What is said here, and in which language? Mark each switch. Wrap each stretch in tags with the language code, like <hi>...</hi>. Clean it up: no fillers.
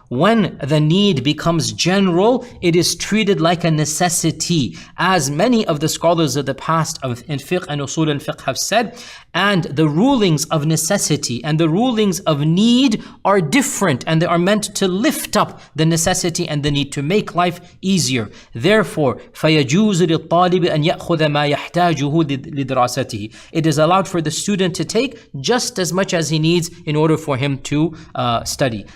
<en>When the need becomes general, it is treated like a necessity, as many of the scholars of the past in fiqh and usul al-fiqh have said. And the rulings of necessity and the rulings of need are different, and they are meant to lift up the necessity and the need to make life easier. Therefore,</en> <ar>فَيَجُوزُ لِلطَّالِبِ أَنْ يَأْخُذَ مَا يَحْتَاجُهُ لِدِرَاسَتِهِ.</ar> <en>It is allowed for the student to take just as much as he needs in order for him to study.</en>